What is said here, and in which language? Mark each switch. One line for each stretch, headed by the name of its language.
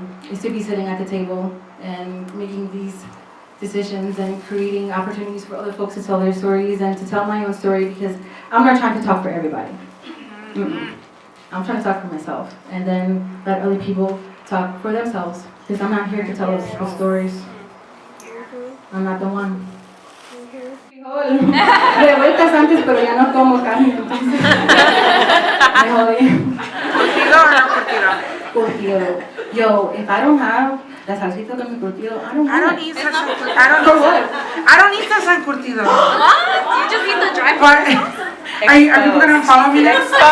English: Is to be sitting at the table and making these decisions and creating opportunities for other folks to tell their stories and to tell my own story, because I'm not trying to talk for everybody. I'm trying to talk for myself and then let other people talk for themselves, because I'm not here to tell other people's stories. I'm not the one.
Spanish: De vueltas antes, pero ya no como carne, entonces me jodí. ¿Curtido o no curtido? Curtido.
English: Yo, if I don't have
Spanish: la salsita con mi curtido,
English: I don't want it. Eat salsa curtido. I don't eat salsa curtido. What? You just eat the dry But are people gonna follow me next?